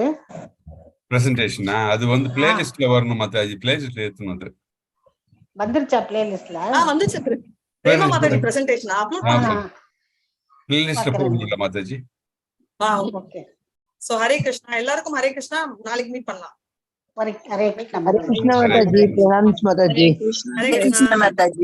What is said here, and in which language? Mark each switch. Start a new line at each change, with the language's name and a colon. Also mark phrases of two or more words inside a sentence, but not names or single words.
Tamil: பிரசன்டேஷனா அது வந்து பிளேலிஸ்ட்ல வரணும் மாதாஜி. பிளேலிஸ்ட்ல ஏத்தணும். அது வந்துருச்சா பிளேலிஸ்ட்ல? வந்துச்சு. பிரேமா மாதாஜி பிரசன்டேஷன் அப்லோட் பண்ணலாம். பிளேலிஸ்ட்ல போடுங்க மாதாஜி. ஓகே. சோ ஹரே கிருஷ்ணா. எல்லாருக்கும் ஹரே கிருஷ்ணா. நாளைக்கு மீட் பண்ணலாம்.
English: Hare Krishna Mataji. Pranams Mataji.
Tamil: ஹரே கிருஷ்ணா. Mataji.